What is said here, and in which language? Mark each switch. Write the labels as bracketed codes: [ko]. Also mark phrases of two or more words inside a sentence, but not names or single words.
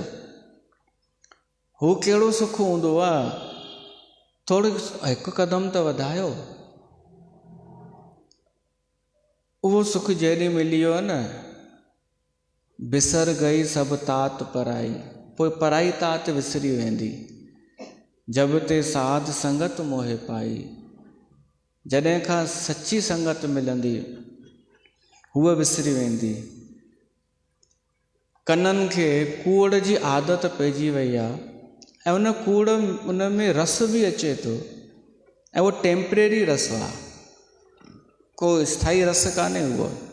[sd] हू कहिड़ो सुख हूंदो आहे? थोरो हिकु क़दम त वधायो। उहो सुख जॾहिं मिली वियो न, [pa] ਬਿਸਰਿ ਗਈ ਸਭ ਤਾਤਿ ਪਰਾਈ, [sd] पोइ पराई तात विसरी वेंदी। [pa] ਜਬ ਤੇ ਸਾਧ ਸੰਗਤਿ ਮੋਹਿ ਪਾਈ, [sd] जॾहिं खां सची संगत मिलंदी हूअ विसरी वेंदी। कननि खे कूड़ जी आदत पइजी वई आहे ऐं उन कूड़ उन में रस बि अचे थो ऐं उहो टेम्परेरी रस आहे, को स्थाई रस कान्हे उहो।